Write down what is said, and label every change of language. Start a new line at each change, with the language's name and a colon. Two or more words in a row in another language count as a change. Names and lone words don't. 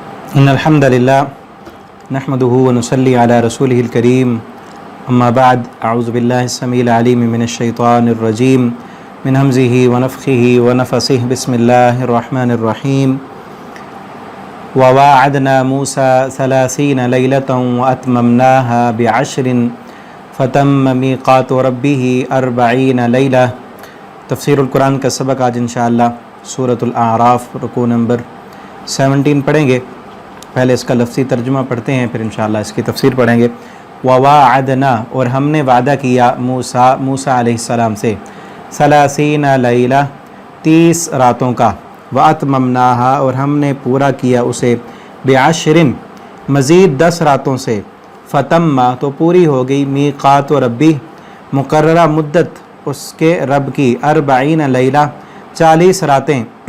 Arabic: إن الحمد لله نحمده ونصلي على رسوله الكريم أما بعد أعوذ بالله السميع العليم من الشيطان الرجيم من همزه ونفخه ونفسه بسم الله الرحمن الرحيم وواعدنا موسى ثلاثين ليلة وأتممناها بعشر فتم ميقات ربه أربعين ليلة.
Urdu: تفسیر القرآن کا سبق آج ان شاء اللہ سورۃ الاعراف رکوع نمبر 17 پڑھیں گے. پہلے اس کا لفظی ترجمہ پڑھتے ہیں، پھر ان شاء اللہ اس کی تفسیر پڑھیں گے. وواعدنا، اور ہم نے وعدہ کیا موسیٰ علیہ السلام سے,
Arabic: ثلاثين ليلة,
Urdu: 30 راتوں کا، وأتممناها، اور ہم نے پورا کیا اسے، بعشر، مزید 10 راتوں سے، فتم، تو پوری ہو گئی,
Arabic: ميقات ربي,
Urdu: مقررہ مدت اس کے رب کی,
Arabic: أربعين ليلة,
Urdu: 40 راتیں.